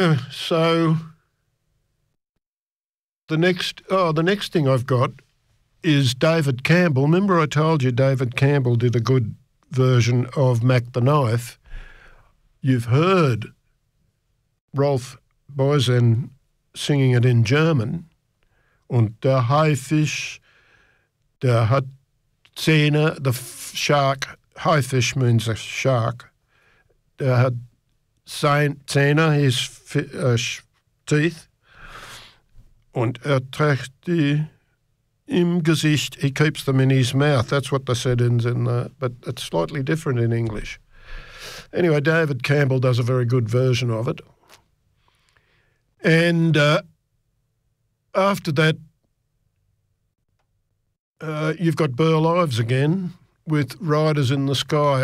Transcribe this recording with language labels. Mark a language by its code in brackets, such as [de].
[en] So the next thing I've got is David Campbell. Remember I told you David Campbell did a good version of Mack the Knife? You've heard Rolf Boisen singing it in German. [de] Und der Haifisch, der hat Zähne, [en] the shark. Haifisch means a shark. [de] Der hat Zähne, [en] his teeth. [de] Und er trägt die im Gesicht. [en] He keeps them in his mouth. That's what the said in the, but it's slightly different in English. Anyway, David Campbell does a very good version of it. And after that, you've got Burl Ives again with Riders in the Sky.